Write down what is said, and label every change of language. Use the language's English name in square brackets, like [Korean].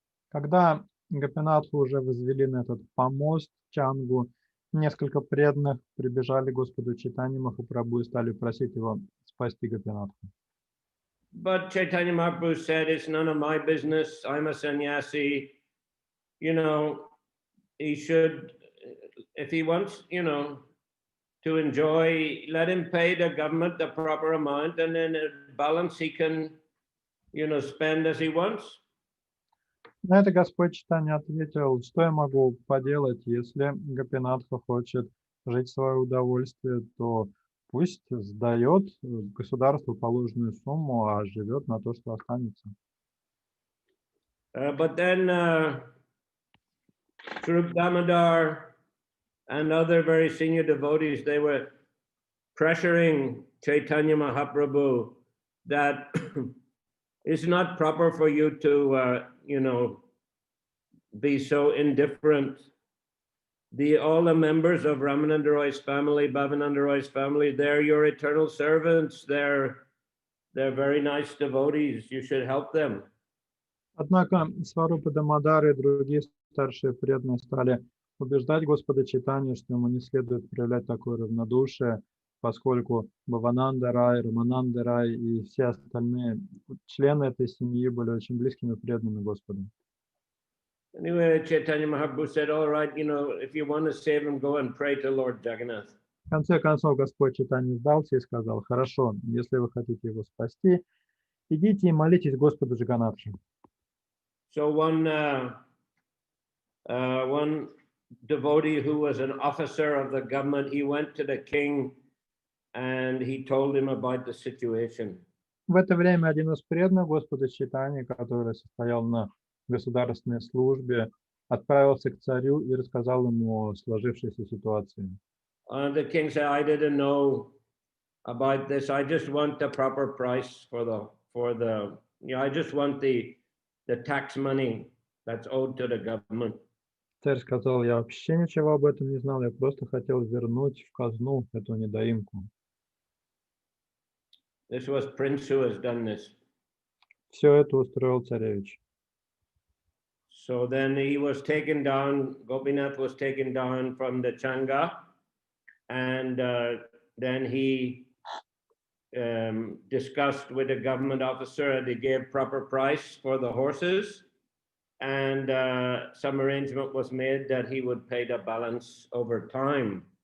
[Russian] Когда Гопинатху уже возвели на этот помост Чангу, несколько преданных прибежали к Господу Чайтанье Махапрабху и стали просить его спасти Гопинатху. [English] But Chaitanya Mahaprabhu said, it's none of my business. I'm a sannyasi. He should, if he wants, to enjoy, let him pay the government the proper amount, and then the balance he can, spend as he wants. [Russian] На это Господь Чайтанья ответил, что я могу поделать, если Гопинатха хочет жить в свое удовольствие, то пусть сдает государству положенную сумму, а живет на то, что останется. [English] But then Swarup Damodar and other very senior devotees, they were pressuring Chaitanya Mahaprabhu that it's not proper for you to, be so indifferent. All the members of Ramananda Roy's family, Bhavananda Roy's family, they're your eternal servants. They're very nice devotees. You should help them. [Russian] Однако Сварупа Дамодар и другие старшие преданные стали убеждать Господа Чайтанью, что ему не следует проявлять такое равнодушие, поскольку Бхавананда Рай, Рамананда Рай и все остальные члены этой семьи были очень близкими и преданными Господу. [English] Anyway, Chaitanya Mahaprabhu said, all right, if you want to save him, go and pray to Lord Jagannath. [Russian] В конце концов, Господь Чайтанья сдался и сказал: хорошо, если вы хотите его спасти, идите и молитесь Господу Джаганнатхе. [English] So one devotee who was an officer of the government, he went to the king and he told him about the situation. [Russian] В это время один из преданных Господа Чайтаньи, который состоял на государственной службе, отправился к царю и рассказал ему о сложившейся ситуации. [English] The king said, I didn't know about this. I just want the proper price I just want the tax money that's owed to the government. [Russian] Царь сказал: я вообще ничего об этом не знал, я просто хотел вернуть в казну эту недоимку. [English] This was Prince who has done this. [Russian] Все это устроил царевич. [English] So then he was taken down, Gopinath was taken down from the Changa, and then he discussed with a government officer, and they gave proper price for the horses, and some arrangement was made that he would pay the balance over time.